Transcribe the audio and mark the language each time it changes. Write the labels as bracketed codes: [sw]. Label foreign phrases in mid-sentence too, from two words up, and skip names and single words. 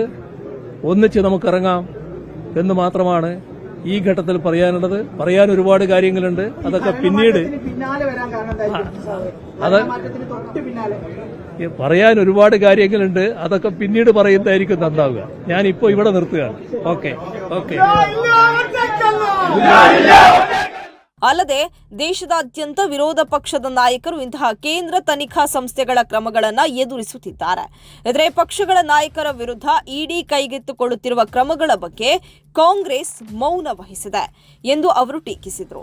[ml] ഒന്നിച്ച് നമുക്കിറങ്ങാം എന്ന് മാത്രമാണ് ഈ ഘട്ടത്തിൽ പറയാനുള്ളത്. പറയാൻ ഒരുപാട് കാര്യങ്ങളുണ്ട്. അതൊക്കെ പിന്നീട് പറയാൻ ഒരുപാട് കാര്യങ്ങളുണ്ട്. അതൊക്കെ പിന്നീട് പറയുന്നതായിരിക്കും നന്നാവുക. ഞാനിപ്പോൾ ഇവിടെ നിർത്തുകയാണ്. ഓക്കെ. [kn] ಅಲ್ಲದೆ ದೇಶದಾದ್ಯಂತ ವಿರೋಧ ಪಕ್ಷದ ನಾಯಕರು ಇಂತಹ ಕೇಂದ್ರ ತನಿಖಾ ಸಂಸ್ಥೆಗಳ ಕ್ರಮಗಳನ್ನು ಎದುರಿಸುತ್ತಿದ್ದಾರೆ. ಇತರೆ ಪಕ್ಷಗಳ ನಾಯಕರ ವಿರುದ್ಧ ಇಡಿ ಕೈಗೆತ್ತಿಕೊಳ್ಳುತ್ತಿರುವ ಕ್ರಮಗಳ ಬಗ್ಗೆ ಕಾಂಗ್ರೆಸ್ ಮೌನ ವಹಿಸಿದೆ ಎಂದು ಅವರು ಟೀಕಿಸಿದರು.